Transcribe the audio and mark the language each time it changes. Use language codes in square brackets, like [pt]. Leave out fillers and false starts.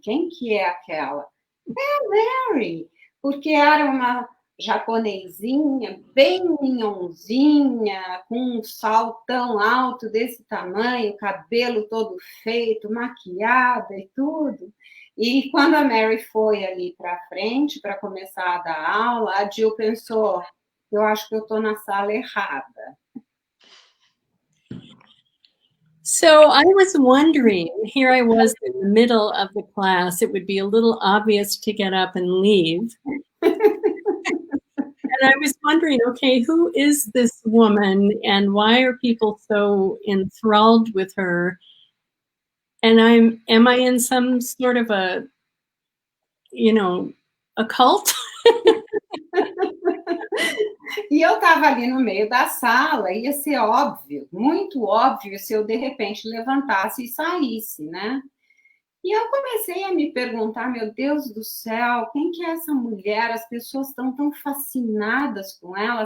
[pt] Quem que é aquela? É a Mary, porque era uma japonesinha, bem minhonzinha, com um saltão alto desse tamanho, cabelo todo feito, maquiada e tudo. E quando a Mary foi ali para frente para começar a dar aula, a Jill pensou, eu acho que eu estou na sala errada. [en] So I was wondering, here I was in the middle of the class, it would be a little obvious to get up and leave. And I was wondering, okay, who is this woman and why are people so enthralled with her? And am I in some sort of a cult? [pt] E eu estava ali no meio da sala, ia ser óbvio, muito óbvio, se eu de repente levantasse e saísse, né? E eu comecei a me perguntar, meu Deus do céu, quem que é essa mulher? As pessoas estão tão fascinadas com ela.